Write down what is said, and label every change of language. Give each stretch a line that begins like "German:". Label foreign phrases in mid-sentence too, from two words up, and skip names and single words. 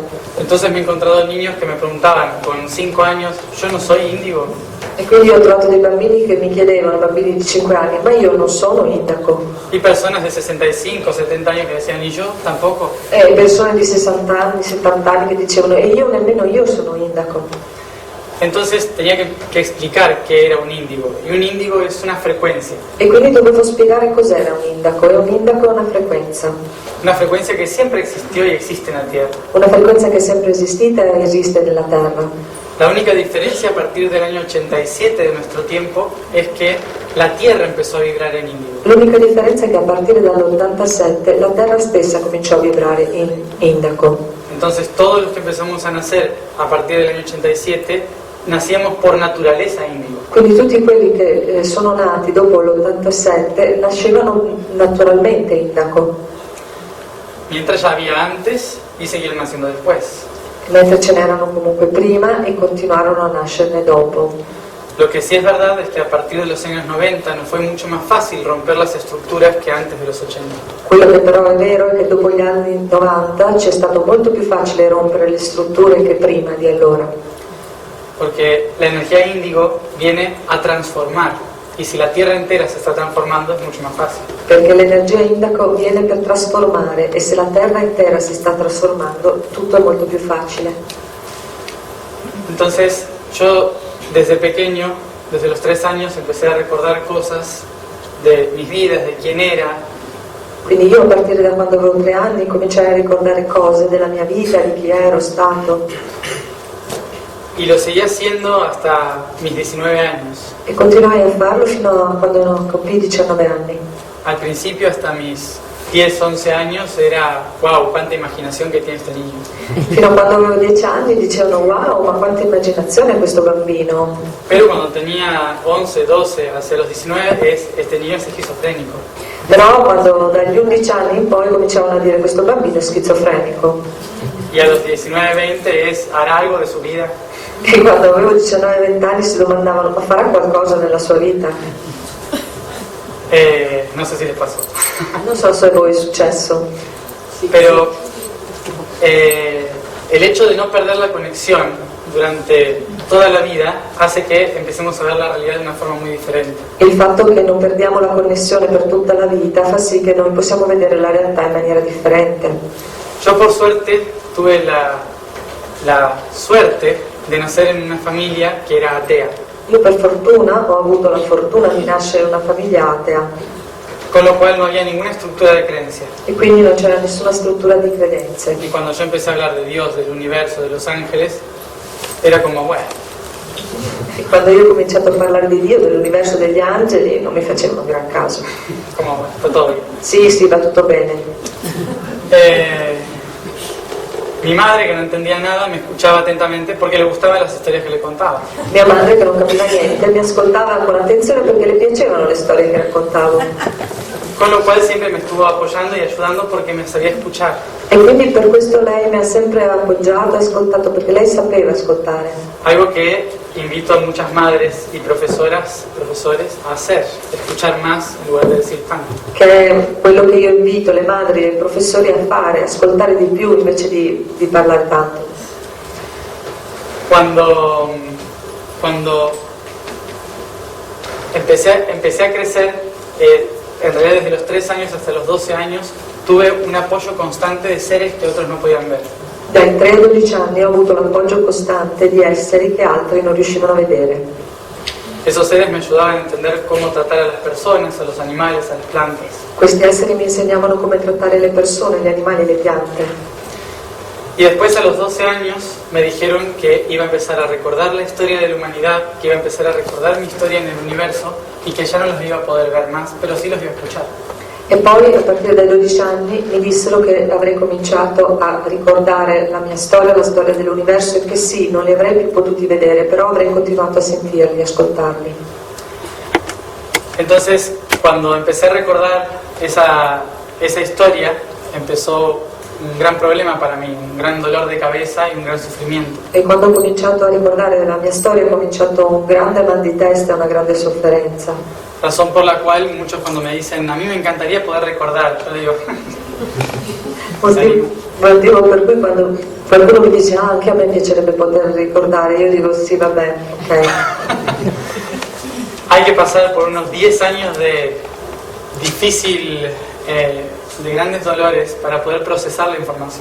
Spanish: Entonces me he encontrado niños que me preguntaban con 5 años, yo no soy índigo.
Italian: E quindi ho trovato dei bambini che mi chiedevano, bambini di 5 anni, ma io non sono Indaco.
Spanish: Y personas de 65, 70 años que decían, y yo tampoco.
Italian: E persone di 60 anni, 70 anni che dicevano, e io nemmeno io sono Indaco.
Spanish: Entonces tenía que explicar qué era un índigo. Y un índigo es una frecuencia.
Italian: E quindi dovevo spiegare cos'era un Indaco. E un Indaco è una frequenza.
Spanish: Una frecuencia que siempre existió y existe en la Tierra.
Italian: Una frequenza che è sempre esistita e esiste nella Terra.
Spanish: La única diferencia a partir del año 87 de nuestro tiempo es que la Tierra empezó a vibrar en índigo.
Italian: L'unica differenza è che a partire dall'87 la Terra stessa cominciò a vibrare in Indaco.
Spanish: Entonces todos los que empezamos a nacer a partir del año 87 nacíamos por naturaleza índigo.
Italian: Quindi tutti quelli che sono nati dopo l'87 nascevano naturalmente Indaco.
Spanish: Mientras ya había antes y siguieron naciendo después.
Italian: Mentre ce n'erano comunque prima e continuarono a nascerne dopo.
Spanish: Lo que sí es verdad es que a partir de los años 90 nos fue mucho más fácil romper las estructuras que antes de los 80.
Italian: Quello che però è vero è che dopo gli anni 90 c'è stato molto più facile rompere le strutture che prima di allora.
Spanish: Porque la energía índigo viene a transformar. Y si la Tierra entera se está transformando es mucho más fácil.
Italian: Perché l'energia indaco viene per trasformare e se la terra intera si sta trasformando tutto è molto più facile.
Spanish: Entonces yo desde pequeño, desde los 3 años, empecé a recordar cosas de mis vidas, de quién era.
Italian: Quindi io a partire da quando avevo 3 anni cominciai a ricordare cose della mia vita, di chi ero stato.
Spanish: Y lo seguí haciendo hasta mis 19 años.
Italian: E continuai a farlo fino a quando compii 19 anni.
Spanish: Al principio hasta mis 10, 11 años era, wow, cuánta imaginación que tiene este niño.
Italian: Fino a quando avevo 10 anni dicevano wow, ma quanta immaginazione ha questo bambino.
Spanish: Pero cuando tenía 11, 12, hacia los 19, este niño es esquizofrénico.
Italian: Però quando dagli 11 anni in poi cominciavano a dire questo bambino è schizofrenico.
Spanish: Y a los 19, 20 hará algo de su vida.
Italian: E quando avevo 19-20 anni si domandavano ma farà qualcosa nella sua vita?
Spanish: No sé si les pasó.
Italian: Non so se a voi è successo.
Spanish: Pero el hecho de no perder la conexión durante toda la vida hace que empecemos a ver la realidad de una forma muy diferente.
Italian: Il fatto che non perdiamo la connessione per tutta la vita fa sì che noi possiamo vedere la realtà in maniera differente.
Spanish: Yo por suerte tuve la suerte de nacer en una familia que era atea.
Italian: Io per fortuna ho avuto la fortuna di nascere in una famiglia atea
Spanish: Con lo cual no había ninguna estructura de creencia.
Italian: e quindi non c'era nessuna struttura di credenze.
Spanish: Y cuando yo empecé a hablar de Dios, del universo, de los ángeles, era como, bueno,
Italian: E quando io ho cominciato a parlare di Dio, dell'universo, degli angeli, non mi facevano gran caso.
Spanish: como, bueno, está todo bien.
Italian: Sì, va tutto bene.
Spanish: Mi madre, que no entendía nada, me escuchaba atentamente porque le gustaban las historias que le contaba.
Italian: Mia madre, che non capiva niente, mi ascoltava con attenzione perché le piacevano le storie che raccontavo.
Spanish: Con lo cual siempre me estuvo apoyando y ayudando porque me sabía escuchar.
Italian: E quindi per questo lei mi ha sempre appoggiato e ascoltato, perché lei sapeva ascoltare.
Spanish: Algo que invito a muchas madres y profesores a hacer, escuchar más en lugar de decir tanto.
Italian: Che è quello che io invito le madri e i professori a fare, ascoltare di più invece di parlare tanto.
Spanish: Cuando empecé a crecer, en realidad desde los 3 años hasta los 12 años, tuve un apoyo constante de seres que otros no podían ver.
Italian: Dai 3 ai 12 anni ho avuto l'appoggio costante di esseri che altri non riuscivano a vedere.
Spanish: Esos seres me ayudaban a entender cómo tratar a las personas, a los animales, a las plantas.
Italian: Questi esseri mi insegnavano come trattare le persone, gli animali e le piante.
Spanish: Y después a los 12 años me dijeron que iba a empezar a recordar la historia de la humanidad, que iba a empezar a recordar mi historia en el universo y que ya no los iba a poder ver más, pero sí los iba a escuchar.
Italian: E poi a partire dai 12 anni mi dissero che avrei cominciato a ricordare la mia storia, la storia dell'universo e che sì, non li avrei più potuti vedere, però avrei continuato a sentirli, ascoltarli.
Spanish: Entonces, cuando empecé a recordar esa historia, empezó un gran problema para mí, un gran dolor de cabeza y un gran sufrimiento.
Italian: E quando ho cominciato a ricordare la mia storia è cominciato un grande mal di testa e una grande sofferenza.
Spanish: Razón por la cual muchos cuando me dicen, a mí me encantaría poder recordar, yo digo,
Italian: Motivo per cui quando qualcuno mi dice anche a me piacerebbe poter ricordare, io dico sì, vabbè, ok.
Spanish: Hay que pasar por unos 10 años de difícil, de grandes dolores para poder procesar la información.